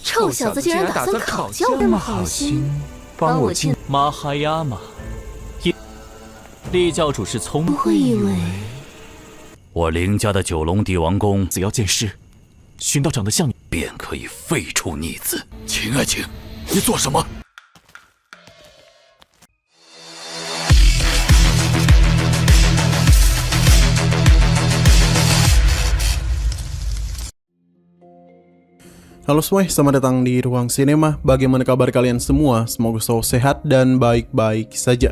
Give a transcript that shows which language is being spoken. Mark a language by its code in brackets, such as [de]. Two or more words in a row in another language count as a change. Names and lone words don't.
[zh] 臭小子竟然打算考教我，那么好心，帮我进。马哈亚马，厉教主是聪明。不会以为我凌家的九龙帝王宫，只要见识，寻到长得像你，便可以废除逆子。秦爱卿，你做什么 [id] ？Halo semuanya, selamat datang di Ruang Sinema. Bagaimana kabar kalian semua? Semoga selalu sehat dan baik-baik saja.